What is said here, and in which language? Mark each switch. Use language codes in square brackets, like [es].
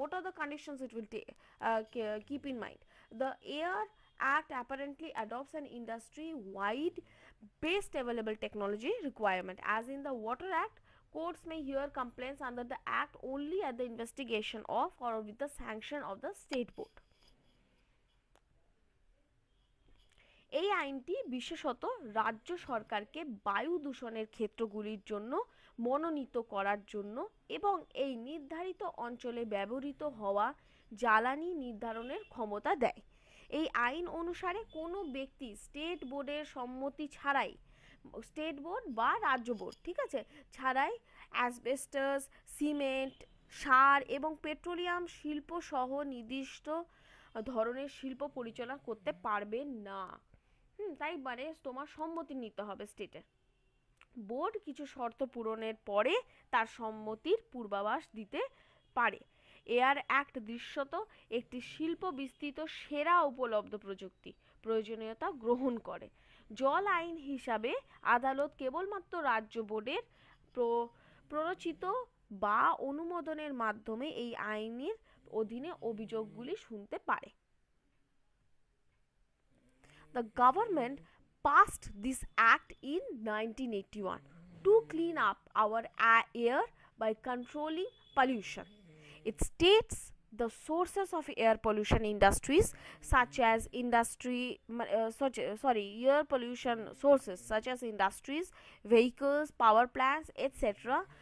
[en] What are the conditions it will keep in mind? The Air Act apparently adopts an industry wide best available technology requirement. As in the Water Act, courts may hear complaints under the act only at the investigation of or with the sanction of the state board. [bn] এই আইনটি বিশেষত রাজ্য সরকারকে বায়ু দূষণের ক্ষেত্রগুলির জন্য মনোনীত করার জন্য এবং এই নির্ধারিত অঞ্চলে ব্যবহৃত হওয়া জ্বালানি নির্ধারণের ক্ষমতা দেয়। এই আইন অনুসারে কোনো ব্যক্তি স্টেট বোর্ডের সম্মতি ছাড়াই, স্টেট বোর্ড বা রাজ্য বোর্ড, ঠিক আছে, ছাড়াই অ্যাসবেস্টস, সিমেন্ট, সার এবং পেট্রোলিয়াম শিল্প সহ নির্দিষ্ট ধরনের শিল্প পরিচালনা করতে পারবে না। তাই মানে তোমার সম্মতি নিতে হবে স্টেটের। বোর্ড কিছু শর্ত পূরণের পরে তার সম্মতির পূর্বাভাস দিতে পারে। এয়ার অ্যাক্ট দৃশ্যত একটি শিল্প বিস্তৃত সেরা উপলব্ধ প্রযুক্তি প্রয়োজনীয়তা গ্রহণ করে। জল আইন হিসাবে আদালত কেবলমাত্র রাজ্য বোর্ডের প্ররোচিত বা অনুমোদনের মাধ্যমে এই আইনের অধীনে অভিযোগগুলি শুনতে পারে। [en] The government passed this act in 1981 to clean up our air by controlling pollution. It states The sources of air pollution industries such as air pollution sources such as industries, vehicles, power plants, etc.